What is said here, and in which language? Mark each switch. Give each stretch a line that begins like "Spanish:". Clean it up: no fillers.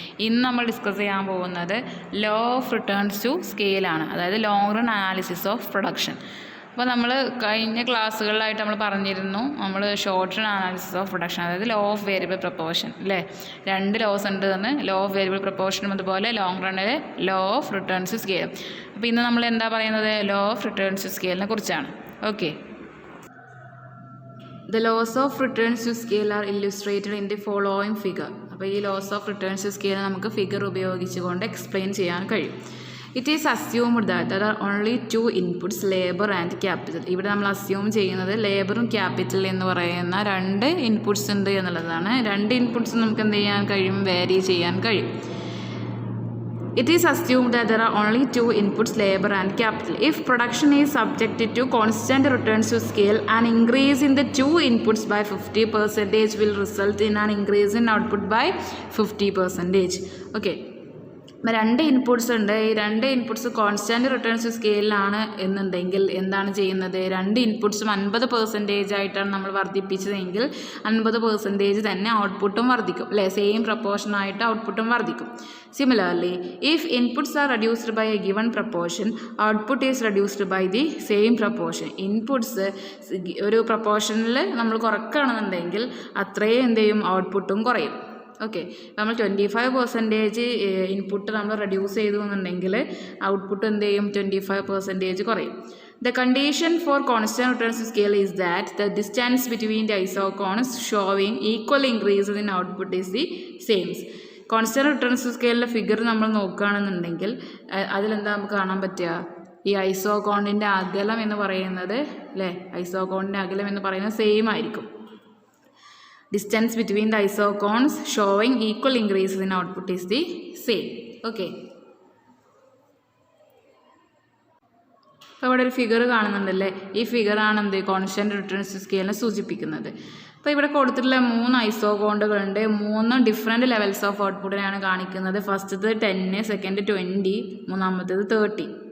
Malayalam: ഇന്ന് നമ്മൾ ഡിസ്കസ് ചെയ്യാൻ പോകുന്നത് ലോ ഓഫ് റിട്ടേൺസ് ടു സ്കെയിലാണ്, അതായത് long run analysis of production. അപ്പോൾ നമ്മൾ കഴിഞ്ഞ ക്ലാസ്സുകളിലായിട്ട് നമ്മൾ പറഞ്ഞിരുന്നു, നമ്മൾ short run analysis of production, അതായത് ലോ ഓഫ് വേരിയബിൾ പ്രപ്പോർഷൻ അല്ലേ, 2 ലോസ് ഉണ്ട് എന്ന്, ലോ ഓഫ് വേരിയബിൾ പ്രപ്പോർഷനും അതുപോലെ long റണ്ണിൽ law of returns to scale. അപ്പോൾ ഇന്ന് നമ്മൾ എന്താ പറയുന്നത്? ലോ ഓഫ് റിട്ടേൺസ് ടു സ്കെയിലിനെ കുറിച്ചാണ്.
English: Okay, The laws of returns to scale are illustrated in the following figure.
Malayalam: അപ്പോൾ ഈ loss of returns to scale നമുക്ക് ഫിഗർ ഉപയോഗിച്ചുകൊണ്ട് എക്സ്പ്ലെയിൻ ചെയ്യാൻ കഴിയും.
English: It is assumed that there are only 2 inputs, labour and capital.
Malayalam: ഇവിടെ നമ്മൾ assume ചെയ്യുന്നത് ലേബറും capital എന്ന് പറയുന്ന 2 ഇൻപുട്സ് ഉണ്ട് എന്നുള്ളതാണ്. 2 ഇൻപുട്സ് നമുക്ക് എന്ത് ചെയ്യാൻ കഴിയും? വേരി ചെയ്യാൻ കഴിയും.
English: It is assumed that there are only 2 inputs, labor and capital. If production is subjected to constant returns to scale, an increase in the 2 inputs by 50% will result in an increase in output by 50%.
Malayalam: Okay. 2 inputs ഉണ്ട്. ഈ 2 inputs കോൺസ്റ്റാൻറ്റ് returns സ്കെയിലാണ് എന്നുണ്ടെങ്കിൽ എന്താണ് ചെയ്യുന്നത്? 2 ഇൻപുട്സും 50% ആയിട്ടാണ് നമ്മൾ വർദ്ധിപ്പിച്ചതെങ്കിൽ 50% തന്നെ ഔട്ട്പുട്ടും വർദ്ധിക്കും അല്ലേ, സെയിം പ്രപ്പോർഷനായിട്ട് ഔട്ട്പുട്ടും വർദ്ധിക്കും.
English: Similarly, if inputs are reduced by a given proportion, output is reduced by the same proportion.
Malayalam: Inputs ഒരു പ്രപ്പോർഷനിൽ നമ്മൾ കുറക്കുകയാണെന്നുണ്ടെങ്കിൽ അത്രയും എന്ത് ചെയ്യും? ഔട്ട്പുട്ടും കുറയും. ഓക്കെ, നമ്മൾ 25% ഇൻപുട്ട് നമ്മൾ റെഡ്യൂസ് ചെയ്തു എന്നുണ്ടെങ്കിൽ ഔട്ട്പുട്ട് എന്ത് ചെയ്യും? 25% കുറയും.
English: The condition for constant returns to scale is that the distance between the isocones showing equal increases in output is the same.
Malayalam: Constant returns to സ്കെയിലിലെ figure നമ്മൾ നോക്കുകയാണെന്നുണ്ടെങ്കിൽ അതിലെന്താ നമുക്ക് കാണാൻ പറ്റുക? ഈ ഐസോകോണിൻ്റെ അകലം എന്ന് പറയുന്നത് അല്ലേ, ഐസോകോണിൻ്റെ അകലം എന്ന് പറയുന്നത് സെയിം ആയിരിക്കും.
English: Distance between the isocones showing equal increases in output is the same. Okay.
Malayalam: അപ്പോൾ ഇവിടെ ഒരു ഫിഗർ കാണുന്നുണ്ടല്ലേ, ഈ ഫിഗറാണ് എന്ത്? കോൺസ്റ്റന്റ് റിട്ടേൺസ് ടു സ്കെയിലിനെ സൂചിപ്പിക്കുന്നത്. അപ്പോൾ ഇവിടെ കൊടുത്തിട്ടുള്ള 3 ഐസോകോണ്ടുകളുണ്ട്. 3 ഡിഫറെൻറ്റ് ലെവൽസ് ഓഫ് ഔട്ട്പുട്ടിനെയാണ് കാണിക്കുന്നത്. ഫസ്റ്റത് 10, സെക്കൻഡ് 20, മൂന്നാമത്തേത് 30.